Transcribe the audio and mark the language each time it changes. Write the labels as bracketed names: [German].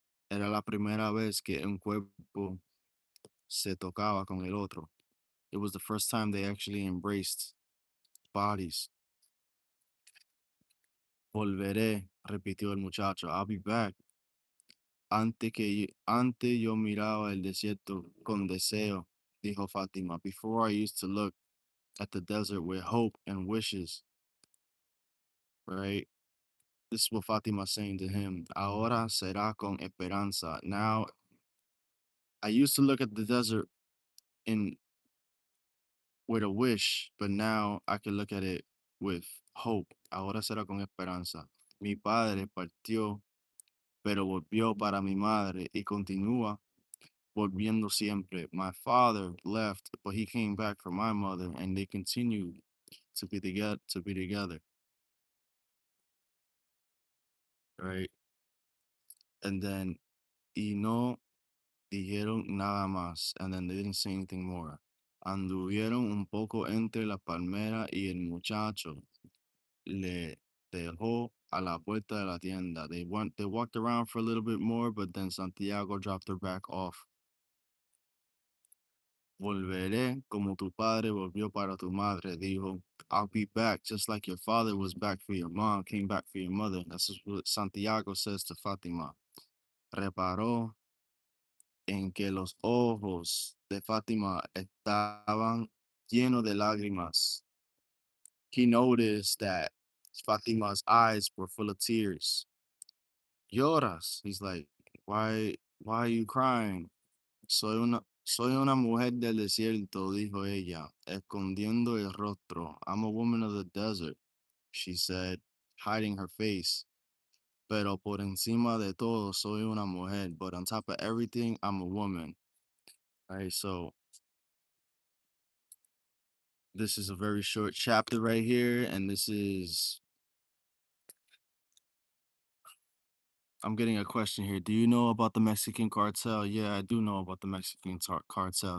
[Spanish] Era la primera vez que un cuerpo se tocaba con el otro. [English] It was the first time they actually embraced bodies. [Spanish] Volveré, repitió el muchacho. [English] I'll be back. [Spanish] Antes yo miraba el desierto con deseo, dijo Fátima. [English] Before I used to look at the desert with hope and wishes, right? This is what Fátima's saying to him. [Spanish] Ahora será con esperanza. [English] Now, I used to look at the desert in with a wish, but now I can look at it with hope. [Spanish] Ahora será con esperanza. Mi padre partió, pero volvió para mi madre y continúa volviendo siempre. [English] My father left, but he came back for my mother, and they continued to be together. Right? And then, [Spanish] y no dijeron nada más, [English] and then they didn't say anything more. [Spanish] Anduvieron un poco entre la palmera y el muchacho le dejó a la puerta de la tienda. [English] They walked around for a little bit more, but then Santiago dropped her back off. [Spanish] Volveré como tu padre volvió para tu madre, dijo. [English] I'll be back just like your father was back for your mom, came back for your mother. That's what Santiago says to Fátima. [Spanish] Reparó en que los ojos de Fátima estaban llenos de lágrimas. [English] He noticed that Fátima's eyes were full of tears. [Spanish] Lloras. [English] He's like, why are you crying? [Spanish] Soy una mujer del desierto, dijo ella, escondiendo el rostro. [English] I'm a woman of the desert, she said, hiding her face. [Spanish] Pero por encima de todo, soy una mujer. [English] But on top of everything, I'm a woman. All right, so this is a very short chapter right here, and I'm getting a question here. Do you know about the Mexican cartel? Yeah, I do know about the Mexican cartel.